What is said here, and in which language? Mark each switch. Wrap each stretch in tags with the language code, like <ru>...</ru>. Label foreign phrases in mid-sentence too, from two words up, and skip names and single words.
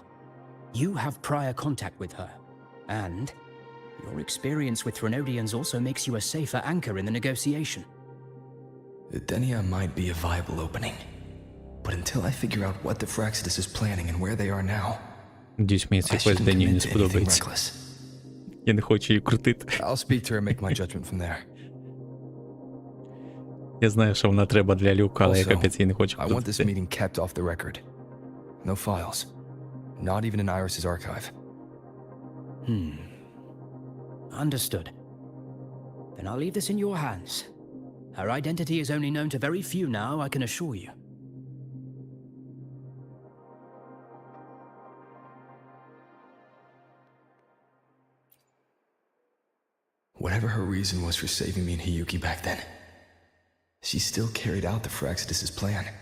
<en>You have prior contact with her, and your experience with Threnodians also makes you a safer anchor in the negotiation. The ДЕНІЯ might be a viable opening, but until I figure out what the Fraxidus is planning and where they are now,</en> <uk>Надіюсь, мені</uk> <en>I</en> <uk>цей квест</uk> <en>shouldn't</en> <uk>ДЕНІЯ не</uk> <en>commit to anything</en> <uk>сподобається.</uk> <en>reckless.</en> <uk>Я не хочу її крутити.</uk> <en>I'll speak to her and make my judgment from there.</en> <uk>Я знаю, що вона треба для люка, але я</uk> <en>Also,</en> <uk>капець її не хочу</uk> <en>I want this</en> <uk>крутити.</uk> <en>meeting kept off the record. No files. Not even in Iris's archive. Understood. Then I'll leave this in your hands. Her identity is only known to very few now, I can assure you. Whatever her reason was for saving me and Hiyuki back then, she still carried out the Fraxidus' plan.</en>